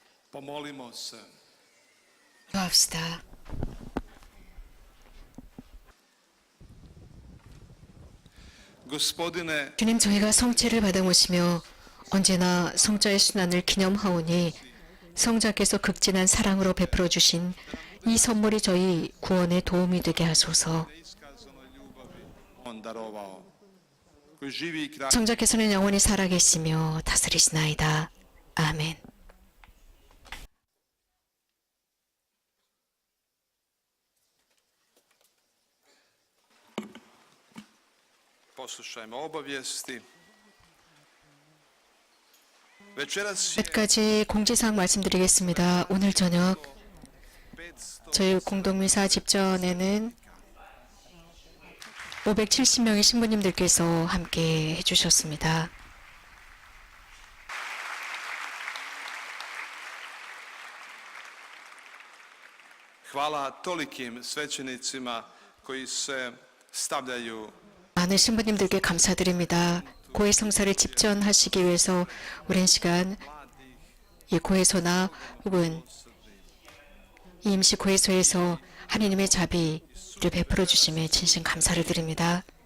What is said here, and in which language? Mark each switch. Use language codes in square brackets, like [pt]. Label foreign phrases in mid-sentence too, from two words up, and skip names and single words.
[hr] Pomolimo se. [ko] 기도합시다. [hr] Gospodine, [ko] 주님, 저희가 성체를 받아 모시며 언제나 성자의 순환을 기념하오니 성자께서 극진한 사랑으로 베풀어 주신 이 선물이 저희 구원에 도움이 되게 하소서. [hr] on darovao. Koji živi i kralj [ko] 성자께서는 영원히 살아계시며 다스리시나이다. 아멘. [hr] poslušajmo obavijesti. Večeras je [ko] 몇 가지 공지사항 말씀드리겠습니다. 오늘 저녁 저희 공동미사 집전에는 570명의 신부님들께서 함께 해주셨습니다. [hr] hvala tolikim svećenicima koji se stavljaju [ko] 많은 신부님들께 감사드립니다. 고해 성사를 집전하시기 위해서 오랜 시간 이 고해소나 혹은 이 임시 고해소에서 하나님의 자비를 베풀어 주심에 진심 감사를 드립니다.